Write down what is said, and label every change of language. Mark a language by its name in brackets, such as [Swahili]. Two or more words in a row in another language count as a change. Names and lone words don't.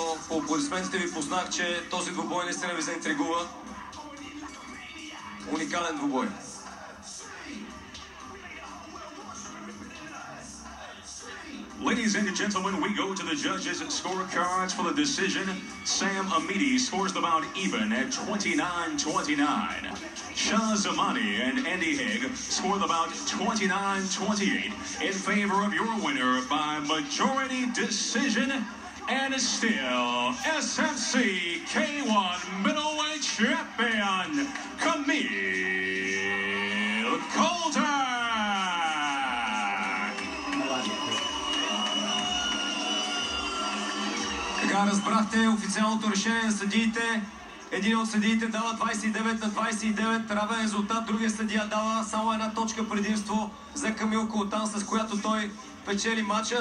[Bulgarian] По аплодисментите ви познах, че този двубой наистина ви заинтригува. Уникален двубой. [English] Ladies and gentlemen, we go to the judges' scorecards for the decision. Sam Amidi scores the bout even at 29-29. Shah Zamani and Andy Haig score the bout 29-28 in favor of your winner by majority decision. And still, SFC K1 middleweight champion, Camille Coulter. [Bulgarian] Така разбрахте официалното решение на съдиите. Един от съдиите дава 29-29, равен резултат. Другия съдия дава само една точка предимство за Камил Колтан, с която той печели матча.